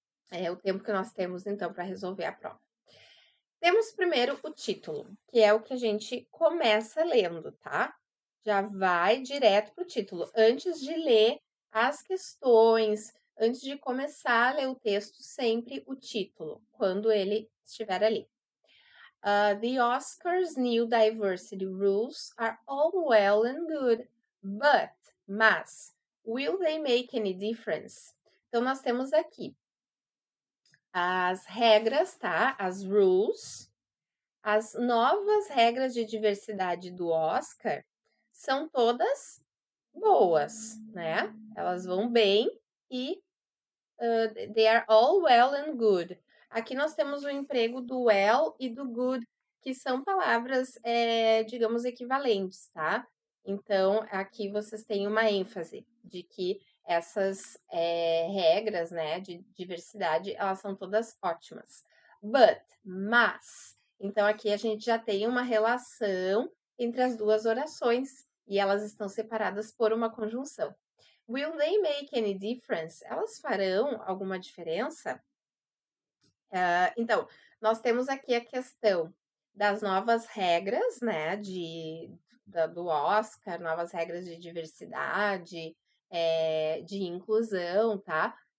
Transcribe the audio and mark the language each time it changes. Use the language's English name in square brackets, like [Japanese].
[Portuguese] É o tempo que nós temos, então, para resolver a prova. Temos primeiro o título, que é o que a gente começa lendo, tá? Já vai direto para o título. Antes de ler as questões, antes de começar a ler o texto, sempre o título, quando ele estiver ali. [English] The Oscars' new diversity rules are all well and good, mas, will they make any difference? [Portuguese] Então, nós temos aqui as regras, tá? As rules. As novas regras de diversidade do Oscar são todas boas, né? Elas vão bem e [English] they are all well and good. [Portuguese] Aqui nós temos o emprego do well e do good, que são palavras, digamos, equivalentes, tá? Então, aqui vocês têm uma ênfase de que essas regras, né, de diversidade, elas são todas ótimas. Mas, então aqui a gente já tem uma relação entre as duas orações e elas estão separadas por uma conjunção. [English] Will they make any difference? [Portuguese] Elas farão alguma diferença? Então, nós temos aqui a questão das novas regras, né, do Oscar, novas regras de diversidade, de inclusão, tá?